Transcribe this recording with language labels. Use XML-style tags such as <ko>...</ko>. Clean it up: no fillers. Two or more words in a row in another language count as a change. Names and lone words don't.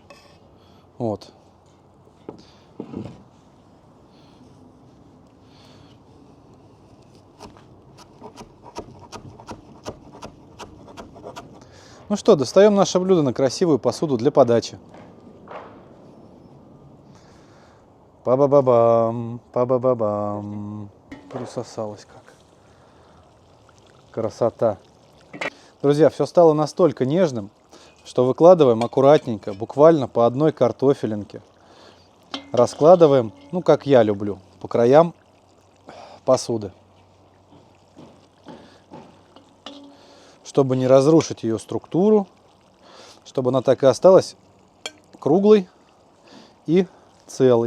<ru>Вот. Ну что, достаем наше блюдо на красивую посуду для подачи. Па-ба-ба-бам, па-ба-ба-бам. Присосалось как. Красота. Друзья, все стало настолько нежным, что выкладываем аккуратненько, буквально по одной картофелинке. Раскладываем, ну как я люблю, по краям посуды. Чтобы не разрушить ее структуру, чтобы она так и осталась круглой и целой.</ru>